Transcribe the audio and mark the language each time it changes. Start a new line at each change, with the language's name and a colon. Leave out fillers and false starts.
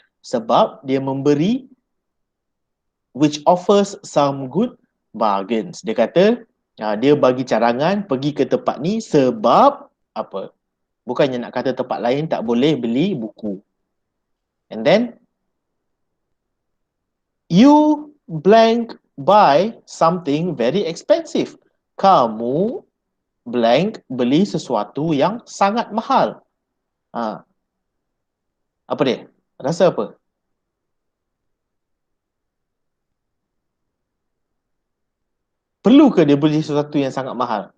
Malay: Sebab dia memberi
English: which offers some good bargains.
Malay: Dia kata dia bagi cadangan pergi ke tempat ni sebab apa? Bukannya nak kata tempat lain tak boleh beli buku.
English: And then you blank buy something very expensive.
Malay: Kamu blank beli sesuatu yang sangat mahal. Apa dia? Rasa apa? Perlu ke dia beli sesuatu yang sangat mahal?